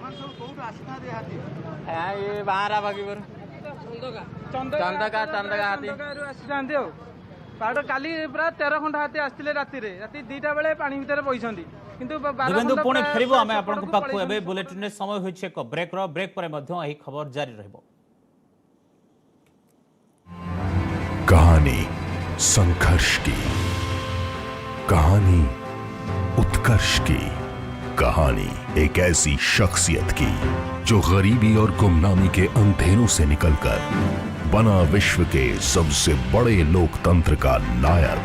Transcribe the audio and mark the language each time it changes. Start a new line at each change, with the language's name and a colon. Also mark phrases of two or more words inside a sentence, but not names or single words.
Odia: ଆଜ୍ଞା ଏ ବାହାରା ବଗିପୁର ଚନ୍ଦକା ହାତୀ ଆସିଥାନ୍ତି ଆଉ ପାହାଡ଼ କାଲି ପ୍ରାୟ 13 ଖଣ୍ଡ ହାତୀ ଆସିଥିଲେ ରାତି 2ଟା ବେଳେ ପାଣି ଭିତରେ ବଇଛନ୍ତି କିନ୍ତୁ ଦିବେନ୍ଦୁ ପୁଣି ଫେରିବୁ ଆମେ ଆପଣଙ୍କ ପାଖକୁ। ଏବେ ବୁଲେଟିନରେ ସମୟ ହୋଇଛି ଏକ ବ୍ରେକ୍ ପରେ ମଧ୍ୟ ଏହି ଖବର ଜାରି ରହିବ।
Hindi: कहानी संघर्ष की, कहानी उत्कर्ष की, कहानी एक ऐसी शख्सियत की जो गरीबी और गुमनामी के अंधेरों से निकलकर बना विश्व के सबसे बड़े लोकतंत्र का नायक।